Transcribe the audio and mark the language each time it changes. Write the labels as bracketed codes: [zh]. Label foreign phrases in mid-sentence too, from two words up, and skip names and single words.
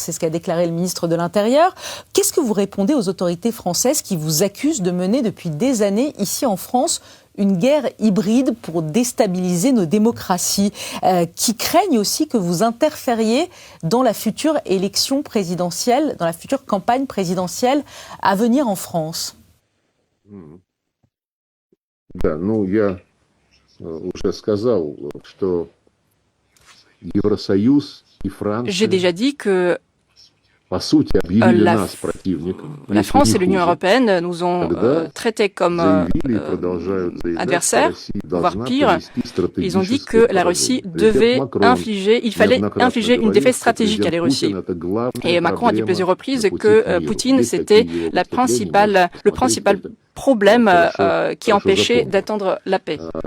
[fr] C'est ce qu'a déclaré le ministre de l'Intérieur. Qu'est-ce que vous répondez aux autorités françaises qui vous accusent de mener depuis des années ici en France une guerre hybride pour déstabiliser nos démocraties, qui craignent aussi que vous interfériez dans la future élection présidentielle, dans la future campagne présidentielle à venir en France? [ru] Да, ну я уже сказал, что Евросоюз и Франция. [fr] J'ai déjà dit que [ru] По сути, объявили нас [fr] la France et l'Union européenne nous ont traités comme adversaires, voire pire. Ils ont dit que la Russie il fallait infliger une défaite stratégique à la Russie. Et Macron a dit plusieurs reprises que Poutine, c'était le principal problème qui empêchait d'atteindre la paix.